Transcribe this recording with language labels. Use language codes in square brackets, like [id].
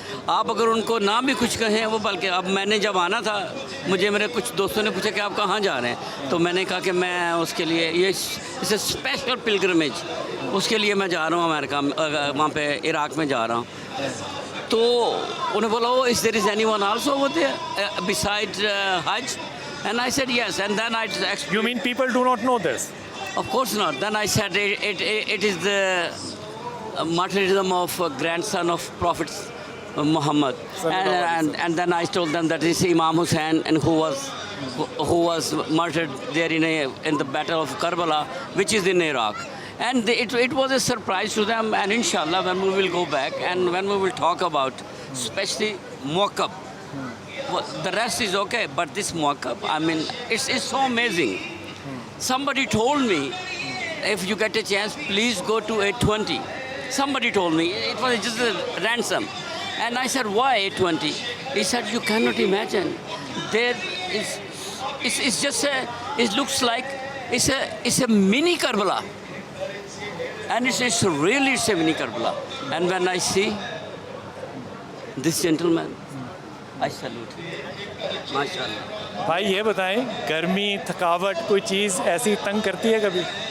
[ur] آپ اگر ان کو نہ بھی کچھ کہیں وہ، بلکہ اب میں نے جب آنا تھا مجھے میرے کچھ دوستوں نے پوچھا کہ آپ کہاں جا رہے ہیں، تو میں نے کہا کہ میں اس کے لیے یہ اسے [en] special pilgrimage, [ur] اس کے لیے میں جا رہا ہوں امریکہ، وہاں پہ عراق میں جا رہا ہوں. [en] تو انہیں بولا وہ is there is anyone also over there beside Hajj, and I said yes, and then I You mean people do not know this? Of course not. Then I said it is the martyrdom of grandson of Prophet Muhammad, and then I told them that it's Imam Hussain, and who was murdered there in the battle of Karbala, which is in Iraq. And it was a surprise to them, and inshallah when we will go back and when we will talk about especially Muakkab, the rest is okay, but this Muakkab, I mean, it's so amazing. Somebody told me, if you get a chance, please go to 820. Somebody told me, it was just a ransom. And I said, why 820? He said, you cannot imagine. There is, it's just it looks like it's a mini Karbala. And it's really a mini Karbala. And when I see this gentleman, I salute him. [ar] MashaAllah. [ur] بھائی یہ بتائیں، گرمی، تھکاوٹ، کوئی چیز ایسی تنگ کرتی ہے کبھی؟